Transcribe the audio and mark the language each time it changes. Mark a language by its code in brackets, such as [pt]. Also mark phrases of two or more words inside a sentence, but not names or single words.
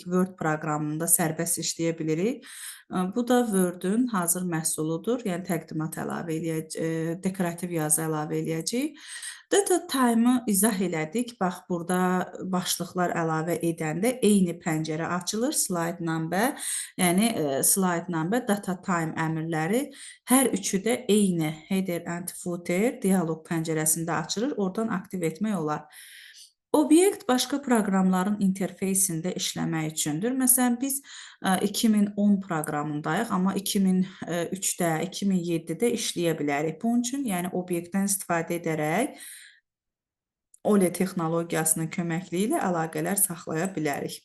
[az] Word proqramında sərbəst işləyə bilirik. Bu da Word-ün hazır məhsuludur. Yəni, təqdimat əlavə eləyəcəyik, dekorativ yazı əlavə eləyəcəyik. [en] Data time-ı [az] izah elədik. Bax, burada başlıqlar əlavə edəndə eyni pəncərə açılır, [en] slide number, [az] yəni [en] slide number, data time [az] əmrləri hər üçü də eyni [en] header and footer [az] dialoq pəncərəsində açılır, oradan aktiv etmək olar. Obyekt başqa proqramların interfeysində işləmək üçündür. Məsələn, biz 2010 proqramındayıq, amma 2003-də, 2007-də işləyə bilərik. Bunun üçün, yəni obyektdən istifadə edərək OLE texnologiyasının köməkliyi ilə əlaqələr saxlaya bilərik.